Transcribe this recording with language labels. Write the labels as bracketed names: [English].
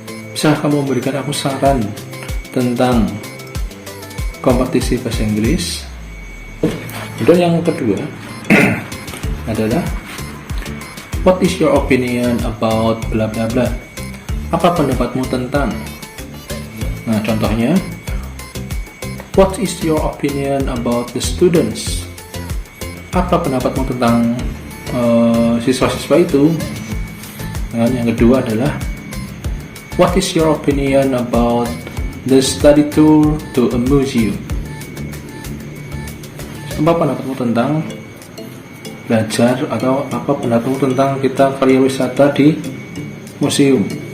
[Indonesian] Bisa kamu memberikan aku saran tentang kompetisi bahasa Inggris? Dan yang kedua adalah [English] what is your opinion about bla bla bla? [Indonesian] Apa pendapatmu tentang? Nah, contohnya [English] what is your opinion about the students? [Indonesian] Apa pendapatmu tentang siswa-siswa itu? Dan yang kedua adalah [English] what is your opinion about the study tour to a museum? [Indonesian] Apa pendapatmu tentang belajar, atau apa pendapatmu tentang kita karya wisata di museum?